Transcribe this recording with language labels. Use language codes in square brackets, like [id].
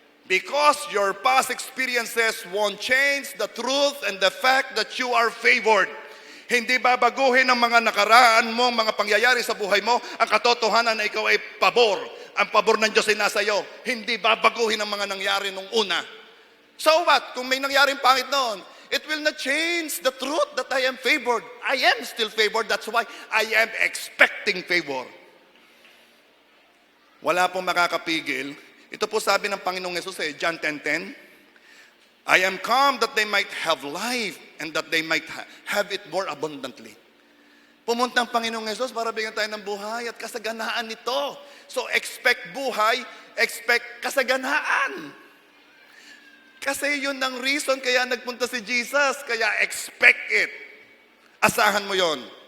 [en] Because your past experiences won't change the truth and the fact that you are favored. [tl] Hindi babaguhin ang mga nakaraan mo, mga pangyayari sa buhay mo, ang katotohanan na ikaw ay pabor. Ang pabor ng Diyos ay nasa iyo. Hindi babaguhin ang mga nangyari nung una. [en] So what? [tl] Kung may nangyaring pangit noon, [en] it will not change the truth that I am favored. I am still favored. That's why I am expecting favor. [tl] Wala pong makakapigil. Ito po sabi ng Panginoong Yesus [en] John 10:10, I am come that they might have life and that they might have it more abundantly. [tl] Pumunta ang Panginoong Yesus para bigyan tayo ng buhay at kasaganaan nito. [en] So expect buhay, expect kasaganaan. [tl] Kasi yun ang reason kaya nagpunta si Jesus, kaya expect it. Asahan mo yon.